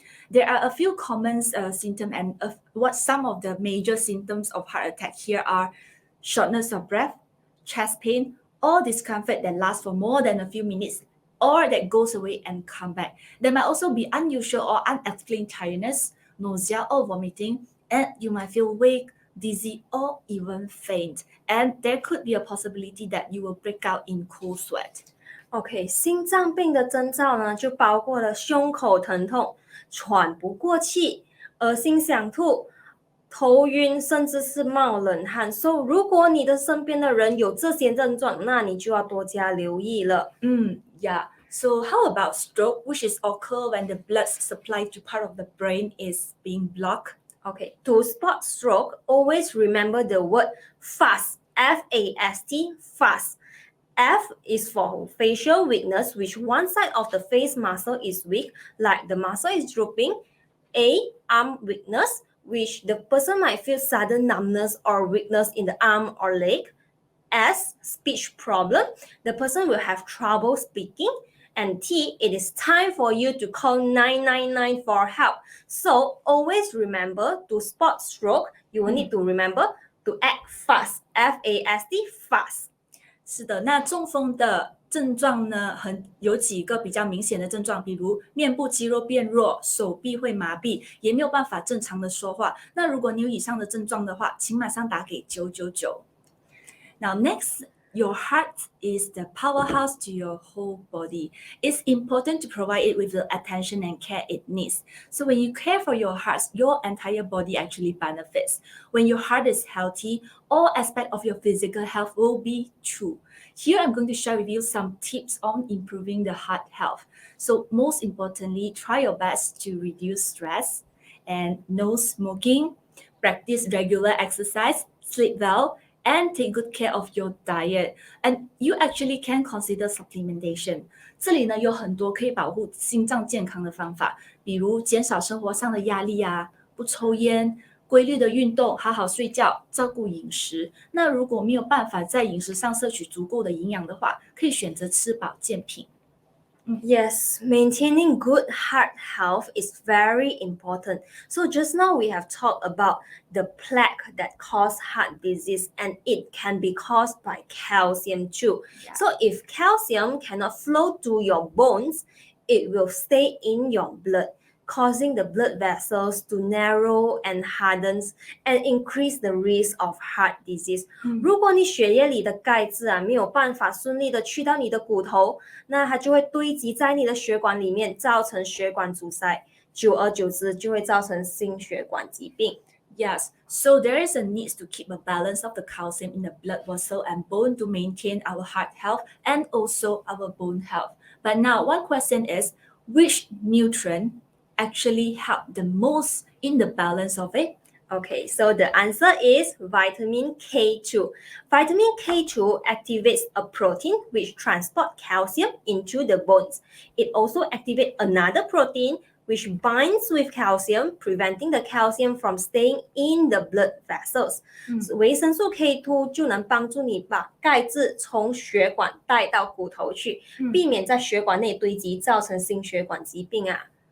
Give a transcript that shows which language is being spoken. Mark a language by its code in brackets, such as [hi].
[en] There are a few common symptoms, and what some of the major symptoms of heart attack here are shortness of breath, chest pain, or discomfort that lasts for more than a few minutes, or that goes away and come back. There might also be unusual or unexplained tiredness, nausea or vomiting, and you might feel weak, dizzy, or even faint. And there could be a possibility that you will break out in cold sweat. [zh] OK， 心脏病的征兆呢，就包括了胸口疼痛、喘不过气、恶心想吐、头晕，甚至是冒冷汗。 So， 如果你的身边的人有这些症状，那你就要多加留意了。 [en] Yeah. So how about stroke, which is occur when the blood supply to part of the brain is being blocked? OK, to spot stroke, always remember the word fast, F-A-S-T, fast. F is for facial weakness, which one side of the face muscle is weak, like the muscle is drooping. A, arm weakness, which the person might feel sudden numbness or weakness in the arm or leg. S, speech problem, the person will have trouble speaking. And T, it is time for you to call 999 for help. So always remember to spot stroke, you will need to remember to act fast, F-A-S-T, fast. [zh] 是的，那中风的症状呢，有几个比较明显的症状，比如面部肌肉变弱，手臂会麻痹，也没有办法正常的说话。那如果你有以上的症状的话，请马上打给999。 [en] Now next, your heart is the powerhouse to your whole body. It's important to provide it with the attention and care it needs. So when you care for your heart, your entire body actually benefits. When your heart is healthy, all aspects of your physical health will be true. Here I'm going to share with you some tips on improving the heart health. So most importantly, try your best to reduce stress and no smoking, practice regular exercise, sleep well, and take good care of your diet. And you actually can consider supplementation. [zh] 这里呢有很多可以保护心脏健康的方法，比如减少生活上的压力啊，不抽烟，规律的运动，好好睡觉，照顾饮食。那如果没有办法在饮食上摄取足够的营养的话，可以选择吃保健品。 [en] Yes, maintaining good heart health is very important. So just now we have talked about the plaque that cause heart disease, and it can be caused by calcium too. Yeah. So if calcium cannot flow to your bones, it will stay in your blood, causing the blood vessels to narrow and harden and increase the risk of heart disease. [zh] 如果你血液里的钙质没有办法顺利的去到你的骨头，那它就会堆积在你的血管里面，造成血管阻塞，久而久之就会造成心血管疾病。 [en] Yes, so there is a need to keep a balance of the calcium in the blood vessel and bone to maintain our heart health and also our bone health. But now one question is, which nutrient actually help the most in the balance of it? Okay, so the answer is vitamin K2. Vitamin K2 activates a protein which transports calcium into the bones. It also activates another protein which binds with calcium, preventing the calcium from staying in the blood vessels. [zh] 维生素 K2 就能帮助你把钙质从血管带到骨头去，避免在血管内堆积，造成心血管疾病啊。